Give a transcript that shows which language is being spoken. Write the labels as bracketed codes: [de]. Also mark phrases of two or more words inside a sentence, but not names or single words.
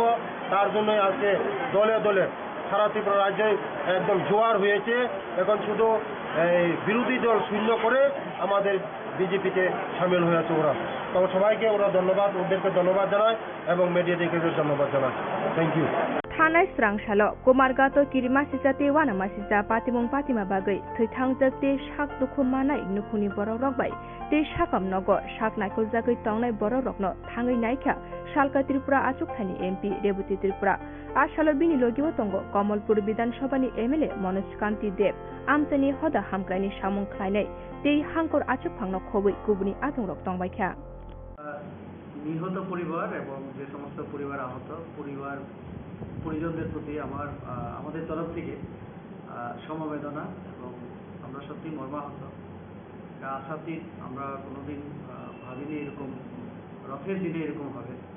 [bn] তার জন্যই আজকে দলে দলে সারা ত্রিপুরা রাজ্যে একদম জোয়ার হয়েছে। এখন শুধু বিরোধী দল শূন্য করে আমাদের বিজেপিতে সামিল হয়েছে ওরা। তো সবাইকে ওরা ধন্যবাদ, ওদেরকে ধন্যবাদ জানায় এবং মিডিয়াদেরকে ধন্যবাদ জানায়। [en] thank you. [trp] Thanai Srangshalo Komargato Kirimasisa te Wanamasisa Patimong Patima Bagai Thaitangjak te Shak Dukumanai Nukuni Borok Rokbai te Shakam Nogo Shak Naikol Jagai Tongnai Borok Rokno Thangai Naikha Shalka Tripura Achukthani MP Deputy Tripura Ashalo Bini Logiwo Tongo Kamalpur Bidhan Sabhani MLA Manoj Kanti Deb Amsani Hoda Hamkraini Samung Khlainai te Hangkor Achukphangno Khoboi Kubuni Adongrok Tongbaikha [bn] নিহত পরিবার এবং যে সমস্ত পরিবার আহত পরিজনদের প্রতি আমাদের তরফ থেকে সমবেদনা এবং আমরা সত্যি মর্মাহত। আশাতীত আমরা কোনোদিন ভাবিনি এরকম রথের দিনে এরকম হবে।